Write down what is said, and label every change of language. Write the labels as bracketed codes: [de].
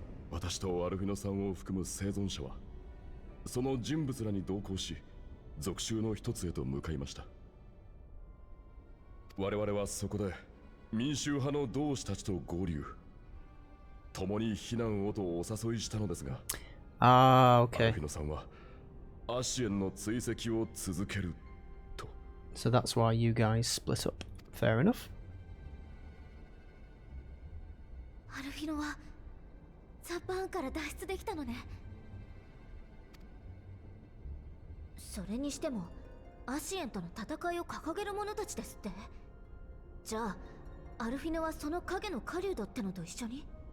[ja] 私とアルフィノさんを含む生存者はその人物らに同行し、属州の一つへと向かいました。我々はそこで民衆派の同志たちと合流、共に避難をとお誘いしたのですが、アルフィノさんはアシエンの追跡を続けると。 [en] So that's why you guys split up. Fair enough. [ja] アルフィノはザパーンから脱出できたのね。それにしてもアシエンとの戦いを掲げる者たちですって。じゃあアルフィノはその影の狩人ってのと一緒に？